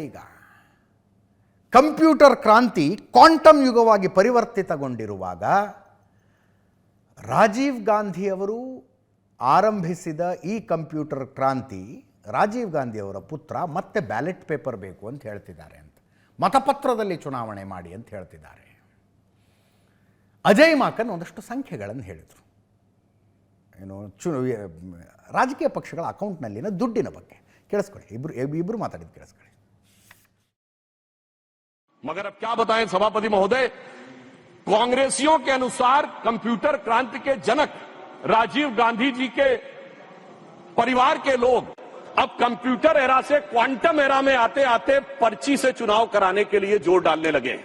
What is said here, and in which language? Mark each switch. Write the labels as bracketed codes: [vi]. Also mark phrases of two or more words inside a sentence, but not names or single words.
[kn] ಈಗ ಕಂಪ್ಯೂಟರ್ ಕ್ರಾಂತಿ ಕ್ವಾಂಟಮ್ ಯುಗವಾಗಿ ಪರಿವರ್ತಿತಗೊಂಡಿರುವಾಗ ರಾಜೀವ್ ಗಾಂಧಿಯವರು ಆರಂಭಿಸಿದ ಈ ಕಂಪ್ಯೂಟರ್ ಕ್ರಾಂತಿ, ರಾಜೀವ್ ಗಾಂಧಿಯವರ ಪುತ್ರ ಮತ್ತೆ [en] ballot paper [kn] ಬೇಕು ಅಂತ ಹೇಳ್ತಿದ್ದಾರೆ, ಅಂತ ಮತಪತ್ರದಲ್ಲಿ ಚುನಾವಣೆ ಮಾಡಿ ಅಂತ ಹೇಳ್ತಿದ್ದಾರೆ. ಅಜಯ್ ಮಾಕನ್ ಒಂದಷ್ಟು ಸಂಖ್ಯೆಗಳನ್ನು ಹೇಳಿದರು. ಏನು ರಾಜಕೀಯ ಪಕ್ಷಗಳ ಅಕೌಂಟ್ನಲ್ಲಿನ ದುಡ್ಡಿನ ಬಗ್ಗೆ ಕೇಳಿಸ್ಕೊಳ್ಳಿ. ಇಬ್ರು ಮಾತಾಡಿದ್ದು ಕೇಳಿಸ್ಕೊಳ್ಳಿ. [hi] मगर अब क्या बताएं सभापति महोदय, कांग्रेसियों के अनुसार कंप्यूटर क्रांति के जनक राजीव गांधी जी के परिवार के लोग अब [en] computer era [hi] से [en] quantum era [hi] में आते आते पर्ची से चुनाव कराने के लिए जोर डालने लगे हैं।